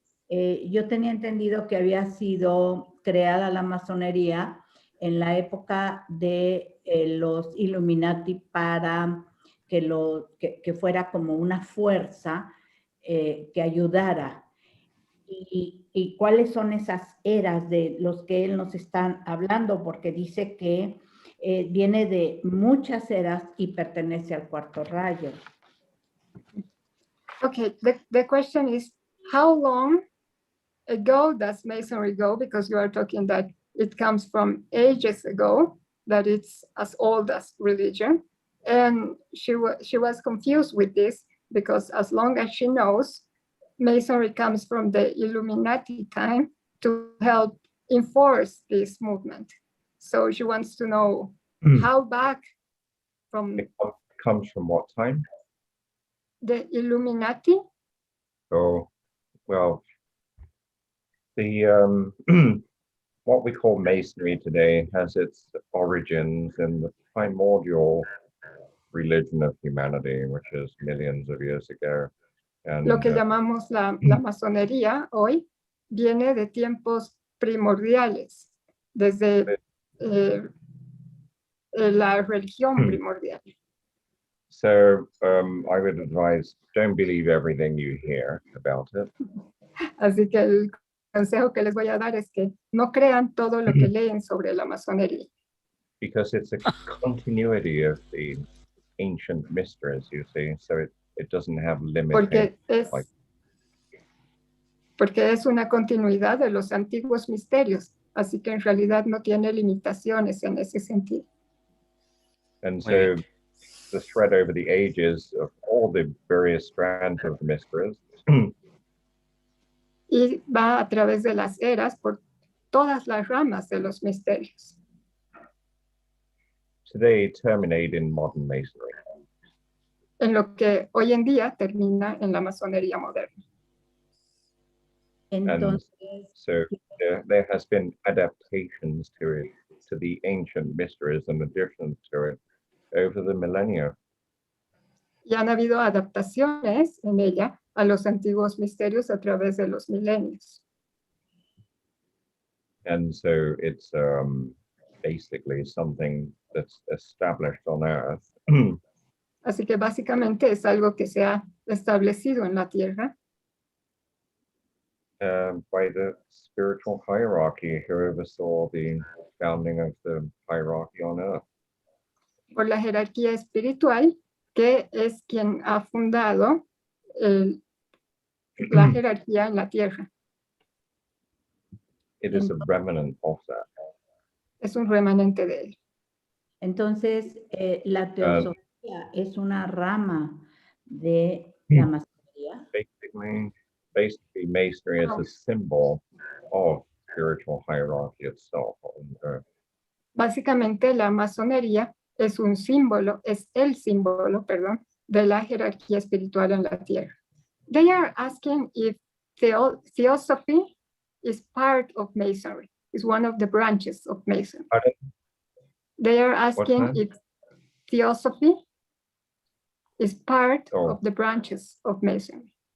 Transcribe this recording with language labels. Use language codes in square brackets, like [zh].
[es] Yo tenía entendido que había sido creada la masonería en la época de los Illuminati para que fuera como una fuerza que ayudara. ¿Y cuáles son esas eras de los que él nos está hablando? Porque dice que viene de muchas eras y pertenece al cuarto rayo. [en] Okay, the question is, how long ago does Masonry go? Because you are talking that it comes from ages ago, that it's as old as religion. And she was confused with this because as long as she knows, Masonry comes from the Illuminati time to help enforce this movement. So she wants to know how back from It comes from what time? the Illuminati. Oh, well, the what we call Masonry today has its origins in the primordial religion of humanity, which is millions of years ago. And [es] Lo que llamamos la masonería hoy viene de tiempos primordiales, desde la religión primordial. [en] so I would advise, don't believe everything you hear about it. [es] Así que el consejo que les voy a dar es que no crean todo lo que leen sobre la masonería. [en] Because it's a continuity of the ancient mysteries, you see, so it doesn't have limitations. [es] Porque es una continuidad de los antiguos misterios, así que en realidad no tiene limitaciones en ese sentido. [en] And so the thread over the ages of all the various strands of the mysteries [es] y va a través de las eras por todas las ramas de los misterios. [en] today terminate in modern masonry. [es] En lo que hoy en día termina en la masonería moderna. Entonces, [en] and so there has been adaptations to it, to the ancient mysteries and additions to it over the millennia. [es] Y han habido adaptaciones en ella a los antiguos misterios a través de los milenios. [en] And so it's basically something that's established on earth. [es] Así que básicamente es algo que se ha establecido en la tierra. [en] By the spiritual hierarchy who oversaw the founding of the hierarchy on earth. [es] Por la jerarquía espiritual, que es quien ha fundado la jerarquía en la tierra. [en] It is a remnant of that. [es] Es un remanente de él. Entonces, la teosofía es una rama de la masonería. [en] Basically, masonry is a symbol of spiritual hierarchy itself on earth. [es] Básicamente, la masonería es un símbolo, es el símbolo, perdón, de la jerarquía espiritual en la tierra. [en] They are asking if theosophy is part of masonry, is one of the branches of masonry. Pardon? They are asking if theosophy is part of the branches of masonry.